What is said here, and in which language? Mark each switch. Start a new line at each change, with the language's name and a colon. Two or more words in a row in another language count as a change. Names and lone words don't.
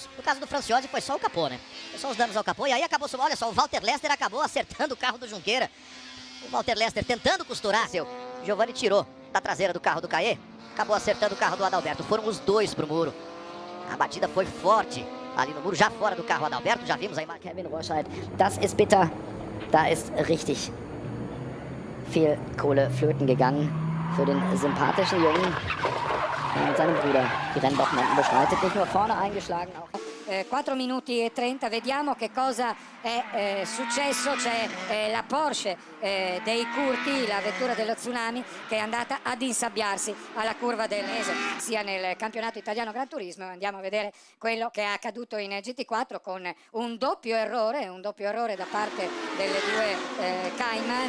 Portuguese: No caso do Franciose foi só o capô, né? Foi só os danos ao capô e aí acabou, olha só, o Walter Lester acabou acertando o carro do Junqueira. O Walter Lester tentando costurar, seu Giovanni tirou da traseira do carro do Caê, acabou acertando o carro do Adalberto. Foram os dois pro muro. A batida foi forte ali no muro, já fora do carro Adalberto, já vimos a imagem.
German: Kevin Walscheid, das ist bitter. Da ist richtig viel Kohle flöten gegangen für den sympathischen Jungen, der mit seinem Bruder die Rennwochenenden bestreitet. Nicht nur vorne eingeschlagen, auch
Italian: 4 minuti e 30, vediamo che cosa è successo. C'è la Porsche dei Curti, la vettura dello Tsunami, che è andata ad insabbiarsi alla curva del Mese, sia nel campionato italiano Gran Turismo. Andiamo a vedere quello che è accaduto in GT4 con un doppio errore da parte delle due Cayman.